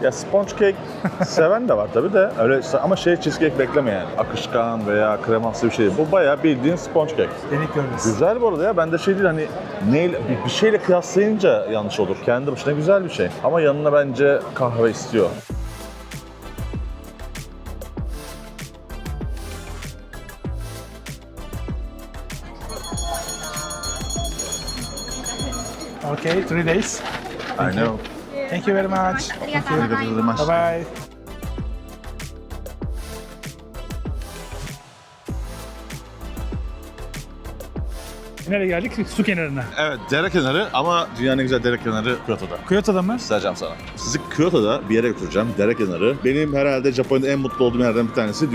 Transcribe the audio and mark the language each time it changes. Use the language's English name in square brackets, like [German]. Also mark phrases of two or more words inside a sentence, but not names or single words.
[Turkish] Ya [English] sponge cake [Turkish] seven de var tabii de. Öyle ama cheesecake bekleme yani. Akışkan veya kreması bir şey. Bu bayağı bildiğin [English] sponge cake. [Turkish] Denik görmesi. Güzel bu arada ya. Ben de şey değil hani bir şeyle kıyaslayınca yanlış olur. Kendi başına güzel bir şey. Ama yanına bence kahve istiyor. [English] Okay, 3 days. I know. Thank you very much. [Japanese] ありがとうございます。 [English] Bye bye. [Turkish] Nereye geldik? Su kenarına. Evet, dere kenarı ama dünyanın en güzel dere kenarı Kyoto'da. Kyoto'da mı? Göstereceğim sana. Sizi Kyoto'da bir yere götüreceğim, dere kenarı. Benim herhalde Japonya'da en mutlu olduğum yerden bir tanesi.